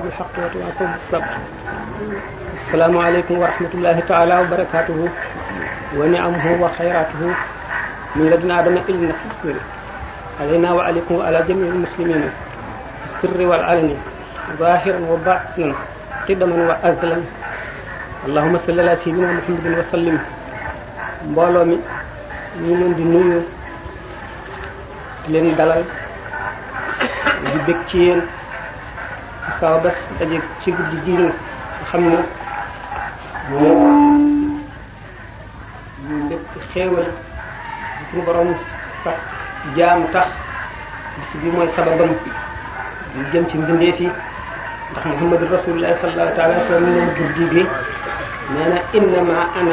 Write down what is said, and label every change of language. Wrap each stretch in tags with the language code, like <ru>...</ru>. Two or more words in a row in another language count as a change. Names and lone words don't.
<ar>بالحق وتواصوا بالصبر السلام عليكم ورحمة الله تعالى وبركاته ونعمه وخيراته من لدن آدم إلى النفس علينا وعليكم وعلى جميع المسلمين السر والعلن ظاهرا وباطنا قدما وأزلا اللهم صل على سيدنا محمد وسلم</ar> <wo>mbooloo mi ñu leen di nuyu leen dalal di bëgg ci yéen saa bés daje ci guddi gi nga xam ne moom lépp xéewal suñu borom sax jaam tax bis bi mooy sababam di jëm ci mbindeef yi ndax</wo> <ar>محمد رسول الله صلى الله تعالى وسلم</ar> <wo>ne guddi gi nee na</wo> <ar>إنما أنا</ar>